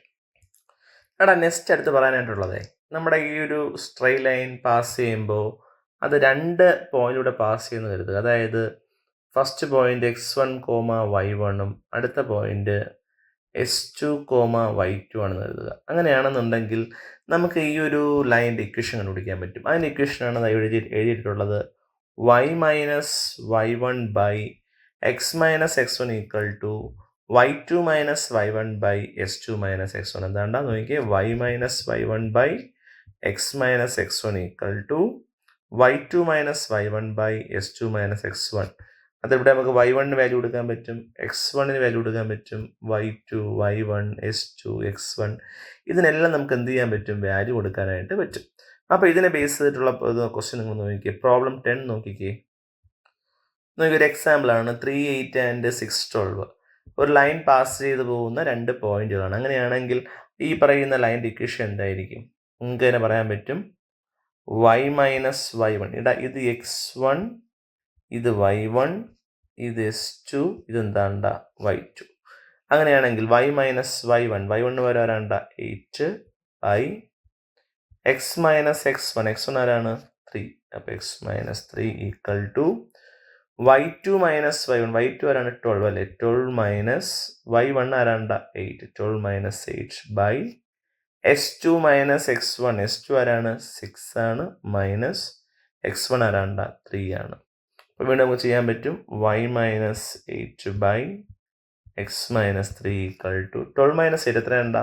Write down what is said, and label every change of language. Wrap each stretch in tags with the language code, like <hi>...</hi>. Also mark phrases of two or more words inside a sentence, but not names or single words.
<ml>നെക്സ്റ്റ് അടുത്ത് പറയാനായിട്ടുള്ളത്, നമ്മുടെ ഈ ഒരു</ml> <en>straight line</en> <ml>പാസ് ചെയ്യുമ്പോൾ അത് 2 പോയിന്റിലൂടെ പാസ് ചെയ്യുന്നത് കരുതുക. അതായത്</ml> <en>first point</en> <ml>x1, y1 അടുത്ത പോയിന്റ് s2, y2 ആണെന്ന് കരുതുക. അങ്ങനെയാണെന്നുണ്ടെങ്കിൽ നമുക്ക് ഈ ഒരു ലൈൻ്റെ ഇക്വേഷൻ കണ്ടുപിടിക്കാൻ പറ്റും. അതിൻ്റെ ഇക്വേഷനാണ് എഴുതിയിട്ടുള്ളത്. y - y1 / x - x1 = y2 - y1 / s2 - x1. എന്താണ്ടാ നോക്കിയേ? y - y1 / x - x1 = y2 - y1 / s2 - x1. അതിവിടെ നമുക്ക് y1 വാല്യൂ കൊടുക്കാൻ പറ്റും, x1 വാല്യൂ കൊടുക്കാൻ പറ്റും, y2, y1, s2, x1 ഇതിനെല്ലാം നമുക്ക് എന്ത് ചെയ്യാൻ പറ്റും? വാല്യൂ കൊടുക്കാനായിട്ട് പറ്റും. അപ്പോൾ ഇതിനെ ബേസ് ചെയ്തിട്ടുള്ള ക്വസ്റ്റ്യൻ നിങ്ങൾ നോക്കിക്കേ. പ്രോബ്ലം 10 നോക്കിക്കേ. ഒരു എക്സാമ്പിൾ ആണ്. 3, 8 ആൻഡ് 6, 12 ഒരു ലൈൻ പാസ് ചെയ്ത് പോകുന്ന 2 പോയിന്റുകളാണ്. അങ്ങനെയാണെങ്കിൽ ഈ പറയുന്ന ലൈൻ്റെ ഇക്വേഷൻ എന്തായിരിക്കും? നിങ്ങൾക്ക് തന്നെ പറയാൻ പറ്റും. y - y1 ഇത് x1, ഇത് y1, ഇത് s2, ഇതെന്താണ്ട y2. അങ്ങനെയാണെങ്കിൽ y - y1 വരാണ്ട 8 x - x1 ആരാണ്? 3. അപ്പോൾ x - 3 = y2 - y1 ആരാണ്? 12 അല്ലേ? 12 - y1 ആരാണ്ട? 8. 12 - 8 s2 - x1 ആരാണ്? 6 ആണ്. മൈനസ് x1 ആരാണ്ട? 3 ആണ്. അപ്പോൾ വീണ്ടും നമുക്ക് ചെയ്യാൻ പറ്റും. y - 8 x - 3 = 12 - 8 എത്രയാണ്ട?</ml>